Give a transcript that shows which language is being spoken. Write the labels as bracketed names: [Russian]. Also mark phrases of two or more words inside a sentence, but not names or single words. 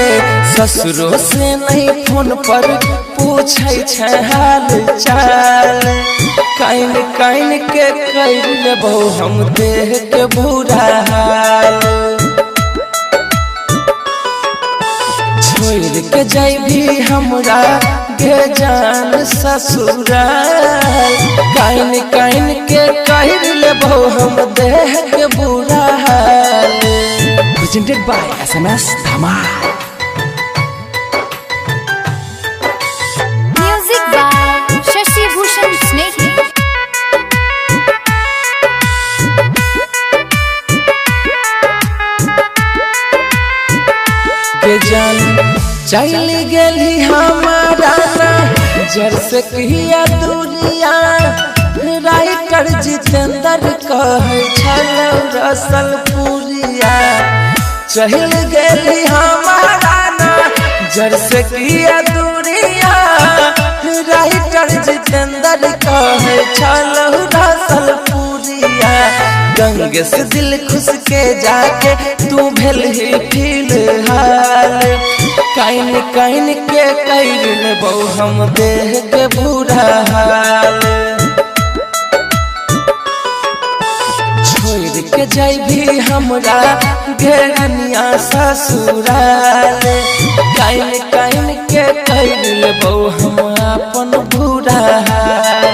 [Maithili] ससुरो से नहीं फोन पर पूछे छ हाल चाल, कैन कैन के कर लेबो हम देह के बुरा हाल। छोड़ के जैभी हमरा बेजान ससुराल, कैन कैन के कर लेबो हम देह के बुरा हाल। [English] Presented by SMS Dhamal. Music by Shashi Bhushan Snake. [Maithili] बेजान चल गेली हमारा जर से कहिया दूरिया, राइटर जितेंद्र कहे छलौ रसल पूरिया। चल गेली हमारा जर से कहिया दूरिया, राइटर जितेंद्र कहे छलौ रसल पूरिया। गंगे से दिल खुश के जाके तू भेल ही फिलहाल, कैन कैन के कर लेबो हम देह के बुरा हाल। छोड़ के जैभी हमरा घेरनिया ससुराल, कैन कैन के कर लेबो हम अपन बुरा हाल।